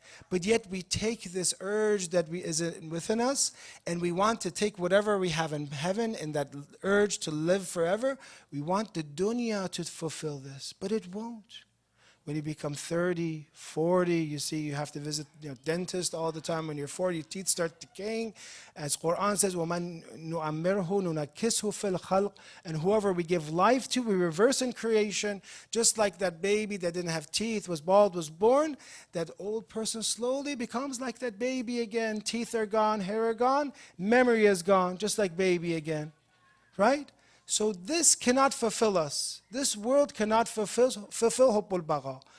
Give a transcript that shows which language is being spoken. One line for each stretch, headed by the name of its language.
English: But yet we take this urge that is within us, and we want to take whatever we have in heaven and that urge to live forever. We want the dunya to fulfill this, but it won't. When you become 30, 40, you see you have to visit dentist all the time. When you're 40, your teeth start decaying.
Arabic: As Quran says, وَمَن نُعَمِّرْهُ نُنَكِّسْهُ فِي الْخَلْقِ.
English: And whoever we give life to, we reverse in creation. Just like that baby that didn't have teeth, was bald, was born, that old person slowly becomes like that baby again. Teeth are gone, hair are gone, memory is gone, just like baby again. Right? So this cannot fulfill us. This world cannot fulfill hubbul baqa.